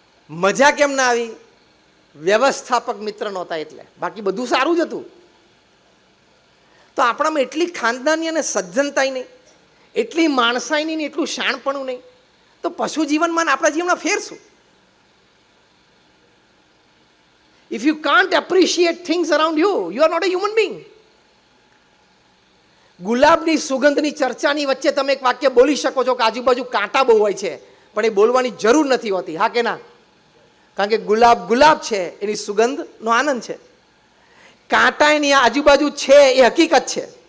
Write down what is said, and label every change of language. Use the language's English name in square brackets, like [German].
[Gujarati] મજા કેમ ના આવી? વ્યવસ્થાપક મિત્ર નહોતા એટલે, બાકી બધું સારું જ હતું. તો આપણામાં એટલી ખાનદાની અને સજ્જનતાઈ નહીં, એટલી માણસાઈ નહીં, એટલું શાણપણું નહીં, તો પશુ જીવનમાં આપણા જીવનમાં ફેરશું. [English] If you can't appreciate things around you, you are not a human being. [Gujarati] ગુલાબની સુગંધની ચર્ચાની વચ્ચે તમે એક વાક્ય બોલી શકો છો કે આજુબાજુ કાંટા બહુ હોય છે, પણ એ બોલવાની જરૂર નથી હોતી. હા કે ના? કારણ કે ગુલાબ ગુલાબ છે, એની સુગંધનો આનંદ છે. કાંટા એની આજુબાજુ છે એ હકીકત છે.